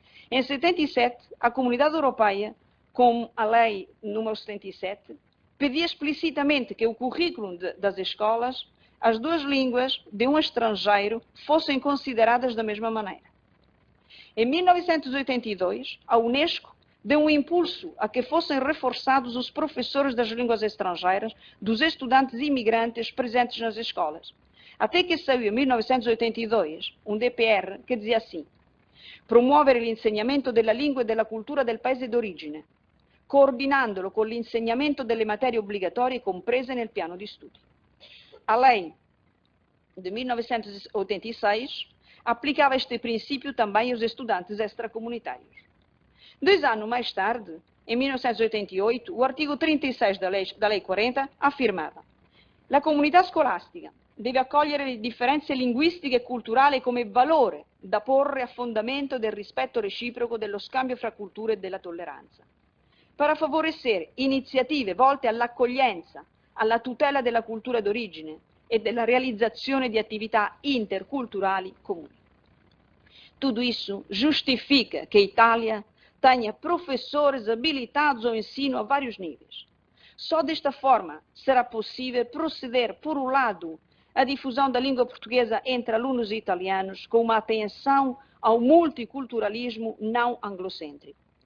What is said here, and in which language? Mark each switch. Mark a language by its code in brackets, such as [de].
[pt] Em 77, a Comunidade Europeia, com a Lei número 77, pedia explicitamente que o currículo das escolas, as duas línguas de um estrangeiro fossem consideradas da mesma maneira. Em 1982, a Unesco deu um impulso a que fossem reforçados os professores das línguas estrangeiras dos estudantes imigrantes presentes nas escolas. Até que saiu em 1982 um DPR que dizia assim: [it] promuovere l'insegnamento della lingua e della cultura del paese d'origine, coordinandolo con l'insegnamento delle materie obbligatorie comprese nel piano di studi. [pt] A lei de 1986 aplicava este princípio também aos estudantes extracomunitários. 2 anos mais tarde, em 1988, o artigo 36 da Lei 40 afirmava: [it] la comunità scolastica deve accogliere le differenze linguistiche e culturali come valore da porre a fondamento del rispetto reciproco, dello scambio fra culture e della tolleranza, [pt] para favorecer [it] iniziative volte all'accoglienza, alla tutela della cultura d'origine e della realizzazione di attività interculturali comuni. [pt] Tudo isso justifica que a Itália tenha professores habilitados ao ensino a vários níveis. Só desta forma será possível proceder, por um lado, à difusão da língua portuguesa entre alunos italianos com uma atenção ao multiculturalismo não anglocêntrico.